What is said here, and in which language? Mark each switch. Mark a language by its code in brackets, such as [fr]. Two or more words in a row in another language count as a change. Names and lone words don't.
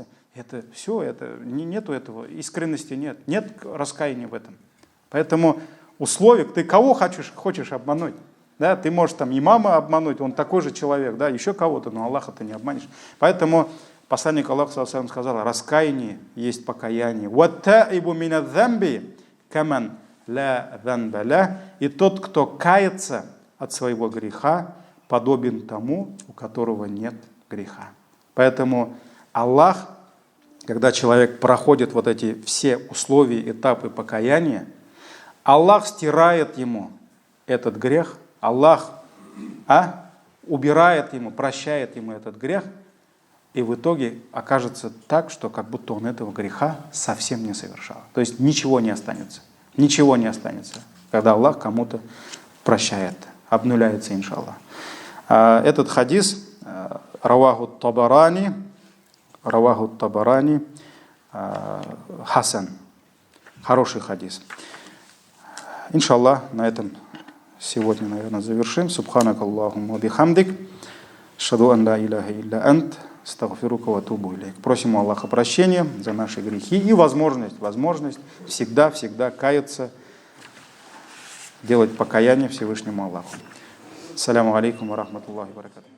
[ru] Это все, нету этого, искренности нет раскаяния в этом. Поэтому условия, ты кого хочешь обмануть? Да, ты можешь там имама обмануть, он такой же человек, да, еще кого-то, но Аллаха ты не обманешь. Поэтому посланник Аллаха сказал: раскаяние есть покаяние. [ar] «والتائب من الذنب كمن لا ذنب له». [ru] И тот, кто кается от своего греха, подобен тому, у которого нет греха. Поэтому Аллах, когда человек проходит вот эти все условия, этапы покаяния, Аллах стирает ему этот грех, Аллах убирает ему, прощает ему этот грех, и в итоге окажется так, что как будто он этого греха совсем не совершал. То есть ничего не останется. Ничего не останется, когда Аллах кому-то прощает, обнуляется, иншаллах. [ar] Этот хадис رواه الطبراني حسن. [ru] Хороший хадис. Иншаллах, на этом сегодня, наверное, завершим. [ar] سبحانك اللهم بحمدك. أشهد أن لا إله إلا أنت. أستغفرك وأتوب إليك. [ru] Просим у Аллаха прощения за наши грехи и возможность всегда каяться, делать покаяние Всевышнему Аллаху. [ar] السلام عليكم ورحمة الله وبركاته.